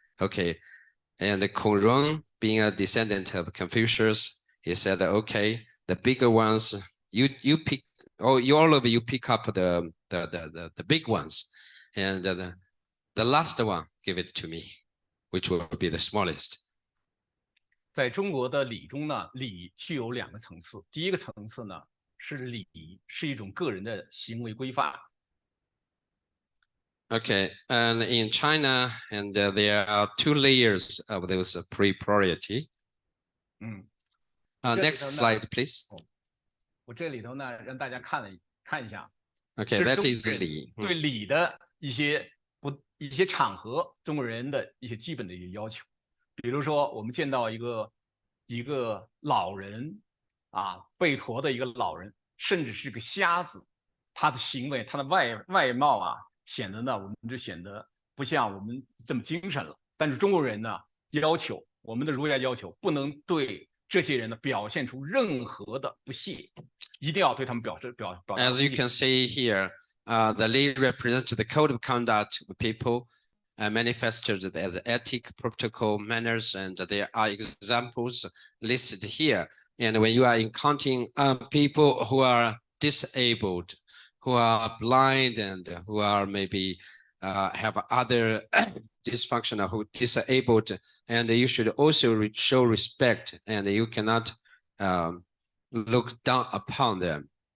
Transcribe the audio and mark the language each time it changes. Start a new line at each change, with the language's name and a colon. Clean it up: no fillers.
English: Okay, and Kong Rong, being a descendant of Confucius, he said, okay, the bigger ones, you pick, all of you pick up the big ones, and the last one, give it to me, which will be the smallest.
Chinese: 在中国的礼中呢，礼具有2个层次。第一个层次呢是礼仪，是一种个人的行为规范。
English: Okay, and in China, and there are 2 layers of those propriety. Next slide, please.
Chinese: 我这里头呢，让大家看一下。 Okay, that is 礼。对礼的一些场合，中国人的一些基本的要求。比如说，我们见到一个老人啊，背驼的一个老人，甚至是个瞎子，他的行为，他的外貌啊，显得呢，我们就显得不像我们这么精神了。但是中国人呢，我们的儒家要求，不能对这些人呢表现出任何的不屑，一定要对他们表达。
English: As you can see here, the li represents the code of conduct of people. Manifested as ethic, protocol, manners, and there are examples listed here. And when you are encountering people who are disabled, who are blind, and who are maybe have other dysfunction or who disabled, and you should also show respect, and you cannot look down upon them.